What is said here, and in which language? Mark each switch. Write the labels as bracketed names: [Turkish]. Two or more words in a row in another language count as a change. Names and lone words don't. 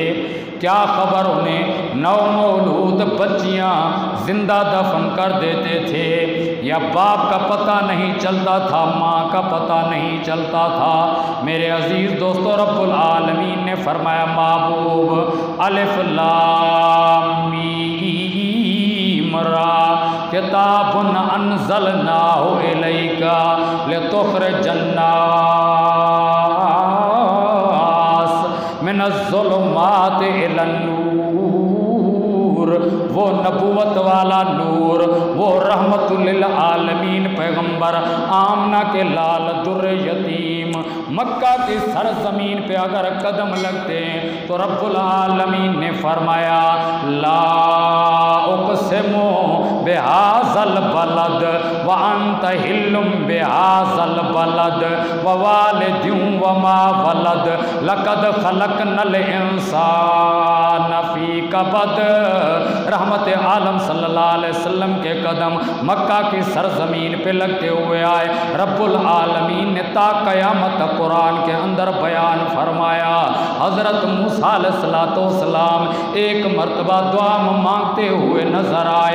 [Hindi] क्या खबर उन्हें नवमौलूद बच्चियाँ जिंदा दफन कर देते थे, या बाप का पता नहीं चलता था, माँ का पता नहीं चलता था। मेरे अजीज़ दोस्तों, रब्बुल आलमीन ने फरमाया महबूब [Arabic] الف لام ميم را كتاب أنزلناه إليك لتخرج الناس من الظلمات إلى النور. [Hindi] वो नबूवत वाला नूर, वो रहमतुल लिल आलमीन पैगम्बर आमना के लाल दुर्र यतीम मक्का की सरजमीन पे अगर कदम लगते हैं तो रब्बुल आलमीन ने फरमाया [Arabic] لا أقسم بهذا البلد وأنت حل بهذا البلد ووالد وما ولد لقد خلقنا الإنسان في كبد. [Hindi] रहमत आलम [Arabic] صلى الله عليه وسلم [Hindi] के कदम मक्का की सरजमीन पे लगते हुए आए। रब्बुल आलमीन ने ता क़यामत कुरान के अंदर बयान फरमाया। हज़रत मूसा अलैहिस्सलाम एक मरतबा दुआ मांगते हुए नजर आए।